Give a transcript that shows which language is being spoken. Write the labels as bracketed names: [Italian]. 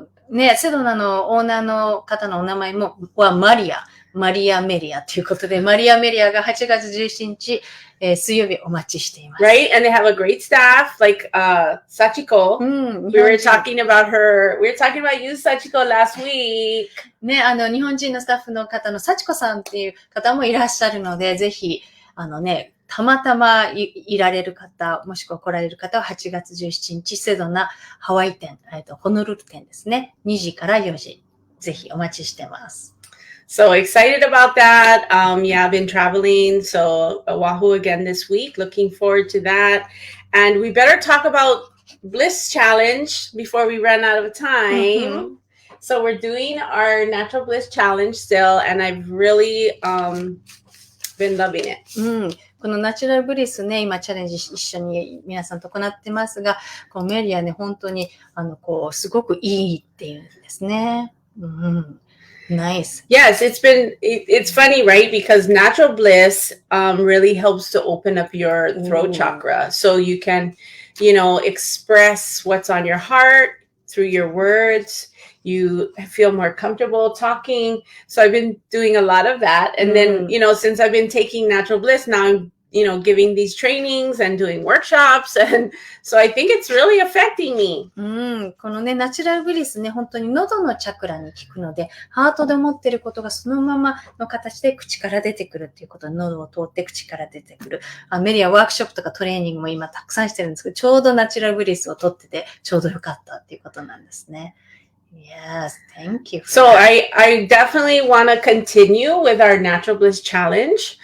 [Japanese] ね、セドナのオーナーの方のお名前はマリア。マリア・メリアということで、マリア・メリアが8月17日、水曜日お待ちしています。 [English] Right? And they have a great staff, like Sachiko. We were talking about her. We were talking about you, Sachiko, last week. [Japanese] ね、日本人のスタッフの方の幸子さんっていう方もいらっしゃるので、ぜひ、たまたまいられる方、もしくは来られる方は8月17日、セドナハワイ店、ホノルル店ですね。 2時から4時。ぜひお待ちしてます。 [English] So excited about that. Yeah, I've been traveling. So Oahu again this week. Looking forward to that. And we better talk about Bliss Challenge before we run out of time. So we're doing our Natural Bliss Challenge still. And I've really been loving it. [Japanese] このナチュラルブリスね、今チャレンジ一緒に皆さんと行ってますが、こうメリアね、本当に、すごくいいっていうんですね。 [English] Nice. Yes, it's funny, right? Because natural bliss really helps to open up your throat chakra. So you can, express what's on your heart through your words. You feel more comfortable talking. So I've been doing a lot of that. And then, since I've been taking natural bliss, now I'm, giving these trainings and doing workshops. And so I think it's really affecting me. [Japanese] このね、ナチュラルブリスね、本当に喉のチャクラに効くので、ハートで持ってることがそのままの形で口から出てくるっていうことで、喉を通って口から出てくる。メリアワークショップとかトレーニングも今たくさんしてるんですけど、ちょうどナチュラルブリスを取ってて、ちょうどよかったっていうことなんですね。 [English] Yes, thank you. So I definitely want to continue with our Natural Bliss Challenge.